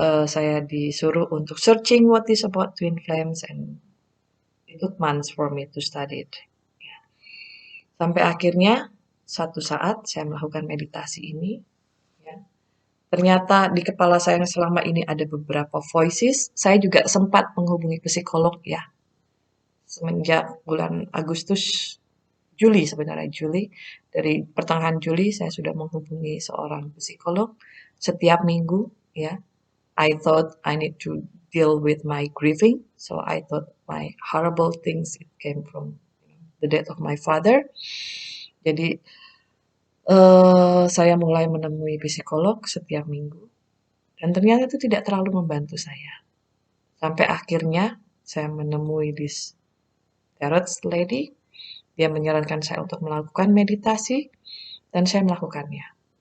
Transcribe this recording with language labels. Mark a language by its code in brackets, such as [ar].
[id] Saya disuruh untuk [en] searching what is about twin flames, and it took months for me to study it. [id] Ya. Sampai akhirnya satu saat saya melakukan meditasi ini, ya. Ternyata di kepala saya yang selama ini ada beberapa voices. Saya juga sempat menghubungi psikolog, ya. Semenjak bulan Agustus, Juli sebenarnya, dari pertengahan Juli saya sudah menghubungi seorang psikolog setiap minggu, ya. [en] I thought I need to deal with my grieving, so I thought my horrible things it came from the death of my father. [id] Jadi saya mulai menemui psikolog setiap minggu, dan ternyata itu tidak terlalu membantu saya. Sampai akhirnya saya menemui [en] this tarot lady, [id] dia menyarankan saya untuk melakukan meditasi, dan saya melakukannya.